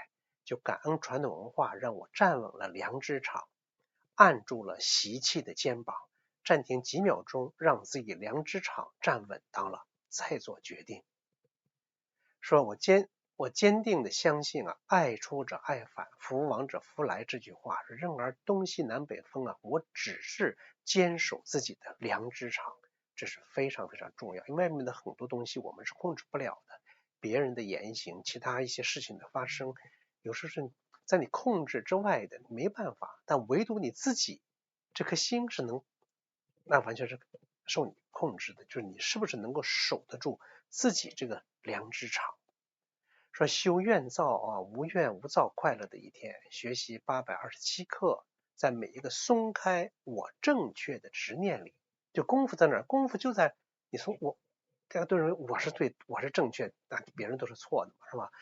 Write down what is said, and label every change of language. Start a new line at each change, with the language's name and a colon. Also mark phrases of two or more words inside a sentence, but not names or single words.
Chinese: 就感恩傳統文化讓我站穩了良知場，按住了習氣的肩膀，暫停幾秒鐘，讓自己良知場站穩當了，再做決定。說我堅定的相信啊，愛出者愛返，福往者福來這句話，任而東西南北風啊，我只是堅守自己的良知場，這是非常非常重要。因為外面的很多東西我們是控制不了的，別人的言行，其他一些事情的发生，有時候是在你控制之外的，沒辦法。但唯獨你自己這顆心是那完全是受你控制的，就是你是不是能夠守得住自己這個良知場。說修怨造啊，無怨無造，快樂的一天。學習827課，在每一個鬆開我正確的執念裡，就功夫在哪兒？功夫就在你說大家都認為我是對，我是正確，但別人都是錯的嘛，是吧？